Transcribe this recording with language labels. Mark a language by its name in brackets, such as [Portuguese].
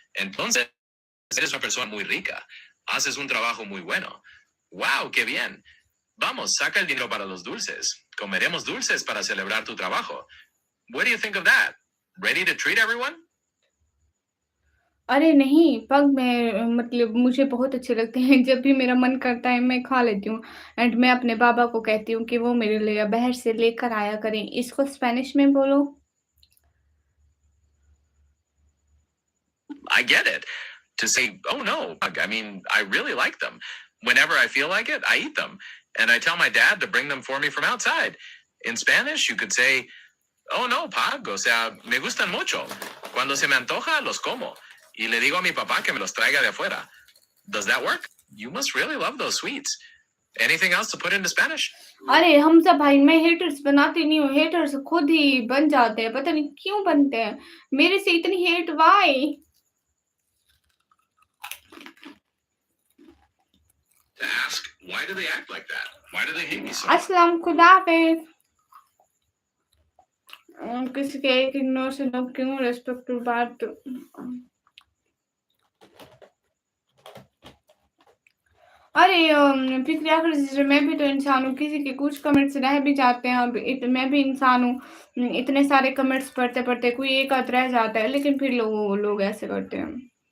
[Spanish] Entonces, eres una persona muy rica. Haces un trabajo muy bueno. Wow, qué bien. Vamos, saca el dinero para los dulces. Comeremos dulces para celebrar tu trabajo. [English] What do you think of that? Ready to treat everyone? [Hindi] अरे नहीं, पग मैं मतलब मुझे बहुत अच्छे लगते हैं। जब भी मेरा मन करता है मैं खा लेती हूँ। एंड मैं अपने बाबा को कहती हूँ कि वो मेरे लिए बाहर से लेकर आया करें। इसको स्पेनिश में बोलो। [English] I get it. To say, oh no, I mean, I really like them. Whenever I feel like it, I eat them. And I tell my dad to bring them for me from outside. In Spanish, you could say, oh no, Pag, [Spanish] o sea, me gustan mucho. Cuando se me antoja, los como. Y le digo a mi papá que me los traiga de afuera. [English] Does that work? You must really love those sweets. Anything else to put into Spanish? [Hindi] अरे हमजा भाई, मैं haters बनाती नहीं हूँ, haters खुद ही बन जाते हैं, पता नहीं क्यों बनते हैं। मेरे से इतनी hate why? [English] To ask, why do they act like that? Why do they hate me so much? [Hindi] अस्सलाम, खुदा हाफिज़। किसी के एक इग्नोर से लोग क्यों रिस्पेक्टफुल बात। अरे फिक्र आखिर सिस्टर, मैं भी तो इंसान हूँ, किसी के कुछ कमेंट्स रह भी जाते हैं। अब मैं भी इंसान हूँ। इतने सारे कमेंट्स पढ़ते-पढ़ते कोई एक आध रह जाता है, लेकिन फिर लोग ऐसे करते हैं।